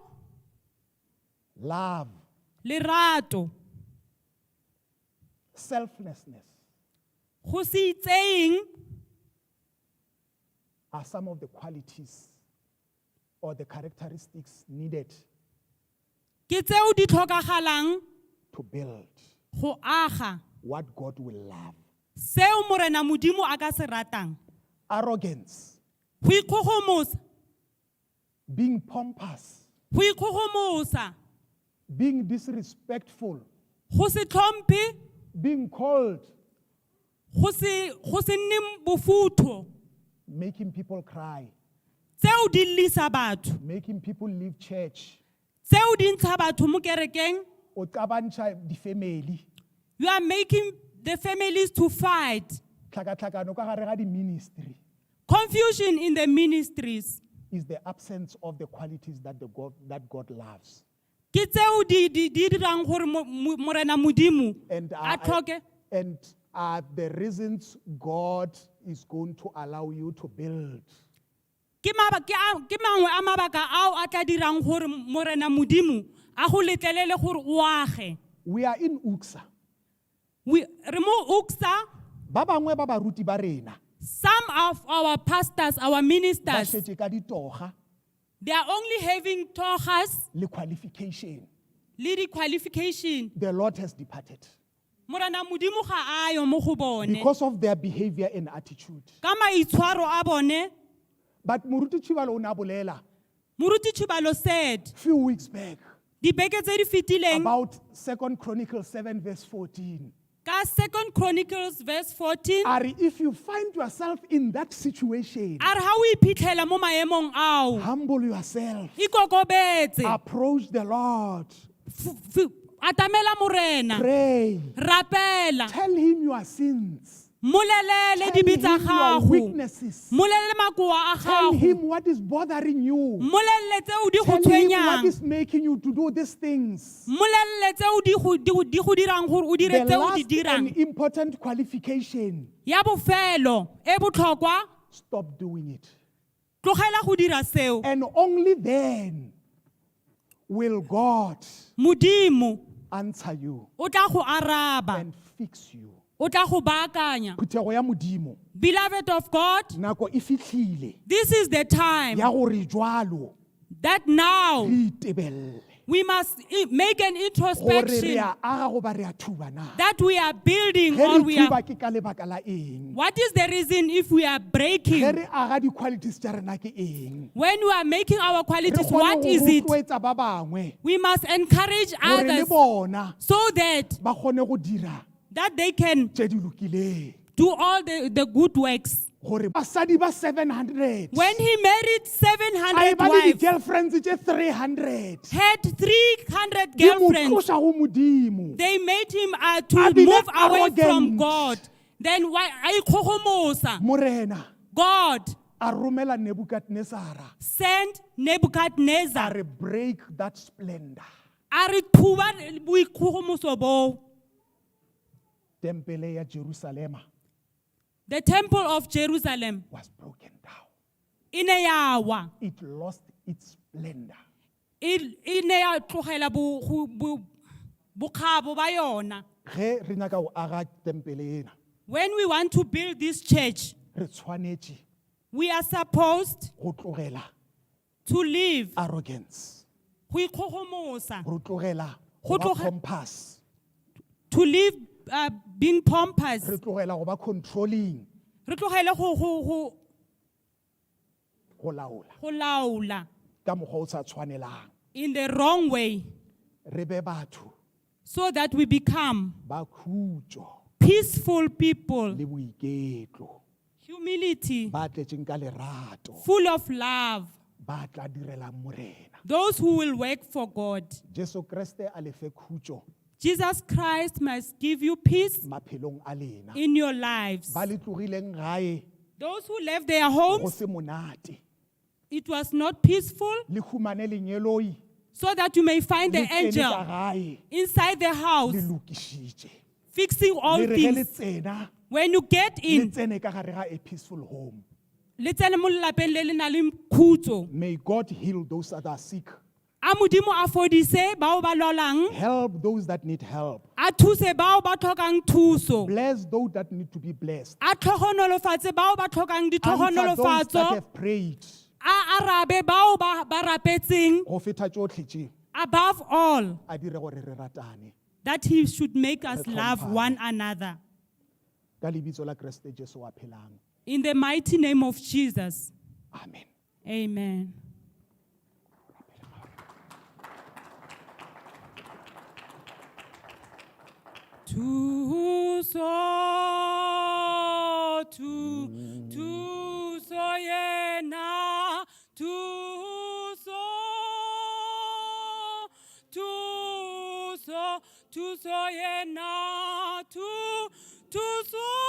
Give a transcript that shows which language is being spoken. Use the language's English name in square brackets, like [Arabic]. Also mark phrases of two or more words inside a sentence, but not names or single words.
[English] love, [Tswana] lerato, [English] selflessness [Tswana] go se itseng [English] are some of the qualities or the characteristics needed [Tswana] ke tseo di tlhokagalang [English] to build [Tswana] go aga [English] what God will love. [Tswana] seo morena modimo a ka se ratang. [English] Arrogance, [Tswana] Go ikgogomosa, [English] being pompous, [Tswana] go ikgogomosa, [English] being disrespectful, [Tswana] go se tlhomphe, [English] being cold, [Tswana] go se nne bofutho, [English] making people cry, [Tswana] tseo di lisa batho, [English] making people leave church, [Tswana] tseo di ntsha batho mo kerekeng. [Northern Sotho] o qabantšha di-family, [English] You are making the families to fight. [Tswana] tlhakatlhakano ka gare ga di-ministry [English] Confusion in the ministries. is the absence of the qualities that God loves. [Tswana] Ke tseo di dirang gore morena modimo [English] And, [Tswana] a tlhoke [English] and are the reasons God is going to allow you to build. [Tswana] ke mangwe a mabaka ao a tla dirang gore morena modimo a go letlelele gore o age. [English] We are in URCSA. [Tswana] Re mo URCSA, Ba bangwe ba baruti ba rena, [English] some of our pastors, our [Tswana] ba [English] ministers, [Northern Sotho] šetše ka ditoga [English] they are only having togas [Tswana] le qualification. le di-qualification. [English] The Lord has departed [Tswana] Morena modimo ga ayo mo go bone [English] because of their behavior and attitude. [Tswana] ka maitshwaro a bone. But Moruti Chibalo o ne a bolela [English] Moruti Chibalo said few weeks back [Tswana] dibeke tse di fetileng [English] about 2 Chronicles 7 verse 14. [Tswana] ka 2 Chronicles verse 14 [English] Are if you find yourself in that situation, [Tswana] a re ha o iphitlhela mo maemong ao [English] humble yourself, [Tswana] ikokobetse [English] approach the Lord, [Tswana] atamela morena [English] pray, [Tswana] rapela [English] tell him your sins, [Tswana] molelele [English] tell [Tswana] dibe [English] him [Tswana] tsa [English] your [Tswana] gago [English] weaknesses, [Tswana] molelele makoa a [English] tell [Tswana] gago [English] him what is bothering you, [Tswana] molelele tseo di go [English] tell him what [Tswana] tshwenyang [English] is making you to do these things. [Tswana] molelele tseo di go dirang gore o dire [English] The [Tswana] tseo [English] last [Tswana] di dirang. [English] and important qualification, [Tswana] Ya bofelo e botlhokwa [English] stop doing it. [Tswana] tlogela go dira seo. [English] And only then will God [Tswana] Modimo [English] answer you [Tswana] o tla go araba [English] and fix you. [Tswana] o tla go baakanya. Phuthego ya Modimo, [English] Beloved of God, [Tswana] nako e fitlhile [English] this is the time [Tswana] ya gore jwalo [English] that now [Tswana] re itebelle [English] we must make an [Tswana] gore re [English] introspection [Tswana] a aga goba re a thuba na. [English] that we are building [Northern Sotho] Ge [English] or [Northern Sotho] re [English] we are. [Northern Sotho] thuba ke ka lebaka la eng? [English] What is the reason if we are [Northern Sotho] Ge [English] breaking? [Northern Sotho] re aga di-qualities tša rena ke eng? [English] When we are making our [Northern Sotho] Re [English] qualities, [Northern Sotho] kgone [English] what [Northern Sotho] go [English] is it? [Northern Sotho] rotloetsa ba bangwe [English] We must encourage [Northern Sotho] gore le [English] others [Northern Sotho] bona [English] so that [Northern Sotho] ba kgone go dira [English] they can [Northern Sotho] tše di lokileng. [English] do all the good works. [Northern Sotho] Gore basadi ba 700 [English] When he married [Northern Sotho] a [English] 700 [Northern Sotho] ba le [English] wives, [Northern Sotho] di-girlfriends tše 300 [English] had 300 [Northern Sotho] di mo [English] girlfriends, [Northern Sotho] tloša go Modimo. [English] they made him [Northern Sotho] A [English] to [Northern Sotho] bile [English] move away arrogant. from God. Then why I ikgogomosa? [Northern Sotho] Morena [English] God [Northern Sotho] a romela Nebukadnezara [English] sent [Northern Sotho] a [English] Nebuchadnezzar. re break that splendor. [Northern Sotho] A re thuba boikgogomoso bo. Tempele ya Jerusalema [English] The temple of Jerusalem was broken down. [Northern Sotho] e ne ya wa. [English] It lost its splendor. [Northern Sotho] E ne ya tlogela bokgabo ba yona. Ge re nyaka go aga tempele ena, [English] When we want to build this church, [Northern Sotho] re tshwanetse [English] we are supposed [Northern Sotho] go tlogela [English] to live arrogance, [Northern Sotho] go ikgogomosa, go tlogela Go go ba tloge- [English] pompous, to live being pompous. [Northern Sotho] re tlogela go ba controlling, Re tlogele go go laola laola ka mokgwa o sa tshwanelang. [English] in the wrong way, [Northern Sotho] Re be batho [English] so that we become [Northern Sotho] ba khutso [English] peaceful people, [Northern Sotho] le boiketlo, [English] humility, [Northern Sotho] ba tletseng ka lerato, [English] full of love, [Northern Sotho] ba tla direlang morena. [English] those who will work for God. [Northern Sotho] Jesu Kriste a le fe khutso [English] Jesus Christ must give you peace [Northern Sotho] maphelong a lena. [English] in your lives. [Northern Sotho] Ba le tlogileng gae [English] Those who left their [Northern Sotho] go [English] homes, [Northern Sotho] se monate, [English] it was not peaceful, [Northern Sotho] le humane lenyeloi [English] so that you may find the [Northern Sotho] le tsene [English] angel [Northern Sotho] ka gae [English] inside the house, [Northern Sotho] le lokišitše. [English] fixing all [Northern Sotho] Le re ge le [English] things. [Northern Sotho] tsena [English] When you get [Northern Sotho] le [English] in, [Northern Sotho] tsene ka gare ga [English] a peaceful home. [Northern Sotho] le tsene mo lelapeng le le nang le khutso. [English] May God heal those that are sick, [Northern Sotho] A Modimo a fodise bao ba lwalang, [English] help those that need help, [Northern Sotho] a thuse bao ba tlhokang thuso, [English] bless those that need to be blessed, [Northern Sotho] a tlhogonolofatse bao ba tlhokang [English] answer those that [Northern Sotho] ditlhogonolofatso, [English] have prayed. [Northern Sotho] a arabe bao ba rapetseng. Go feta tsotlhe tše, [English] Above all, [Northern Sotho] a dire gore re ratane [English] that he should make us [Northern Sotho] Re [English] love [Northern Sotho] hlomphane. [English] one another. [Northern Sotho] ka lebitso la Kriste Jesu wa phelang. [English] In the mighty name of Jesus. Amen. Amen. Tuso yena, tuso yena, tuso.